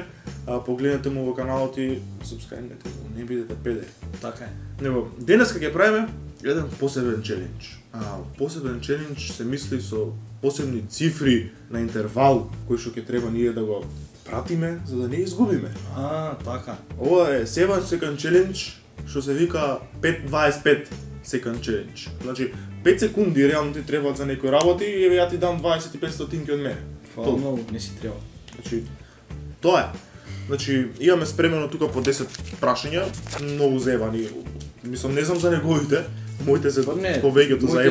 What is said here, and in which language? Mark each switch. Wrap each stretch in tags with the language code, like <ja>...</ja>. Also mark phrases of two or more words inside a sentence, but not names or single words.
<mk>Погледнете му во каналот и субскрајбнете го, не бидете педери. Така е. Него, денеска ќе правиме еден посебен челендж. Посебен челендж се мисли со посебни цифри на интервал кој што ќе треба ние да го пратиме за да не изгубиме. Така. Ова е 7</mk> <en>second challenge,</en> <mk>што се вика 5-25</mk> <en>second challenge.</en> <mk>Значи 5 секунди реално ти требаат за некој работи и еве ја ти дам 25 стотинки од мене. Фала многу, не си треба. Значи тоа е. Значи имаме спремено тука по 10 прашања, многу заебани. Мислам не знам за неговите, моите се повеќето заебани.</mk>